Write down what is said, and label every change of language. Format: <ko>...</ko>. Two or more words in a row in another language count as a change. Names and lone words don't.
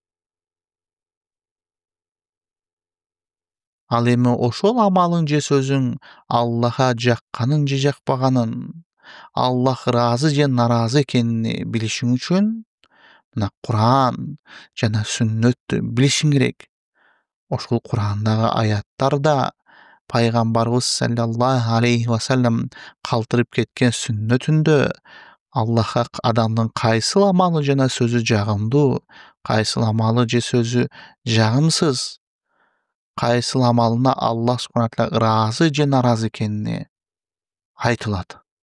<ky>Ал эми ошол амалың же сөзүң Аллахка жакканын же жакпаганын, Аллах ыраазы же наразы экенин билишиң үчүн мына Куран жана сүннөттү билишиң керек. Ошол Курандагы аяттарда пайгамбарыбыз</ky> <ar>صلى الله عليه وسلم</ar> <ky>калтырып кеткен сүннөтүндө Аллахка адамдын кайсыл амалы жана сөзү жагымдуу, кайсыл амалы же сөзү жагымсыз, кайсыл амалына Аллах</ky> <ar>سبحانه وتعالى</ar> <ky>ыраазы же наразы экени айтылат.</ky>